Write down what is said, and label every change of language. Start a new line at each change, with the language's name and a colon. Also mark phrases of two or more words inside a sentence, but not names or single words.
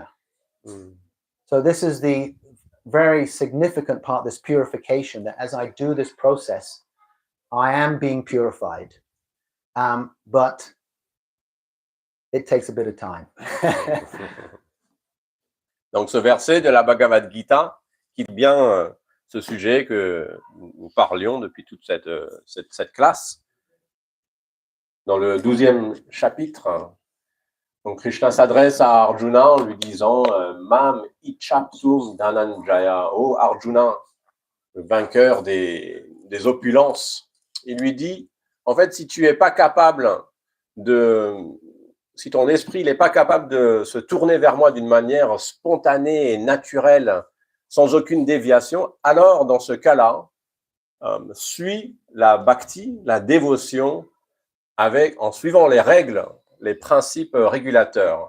English: So this is the very significant part, this purification, that as I do this process, I am being purified. But it takes a bit of time.
French: Donc ce verset de la Bhagavad Gita quitte bien ce sujet que nous parlions depuis toute cette classe. Dans le 12e chapitre, donc Krishna s'adresse à Arjuna en lui disant
Sanskrit: Mam ichapsum dhananjaya,
French: ô Arjuna, le vainqueur des opulences. Il lui dit, en fait, si tu n'es pas capable si ton esprit n'est pas capable de se tourner vers moi d'une manière spontanée et naturelle, sans aucune déviation, alors dans ce cas-là, suis la bhakti, la dévotion, en suivant les règles, les principes régulateurs.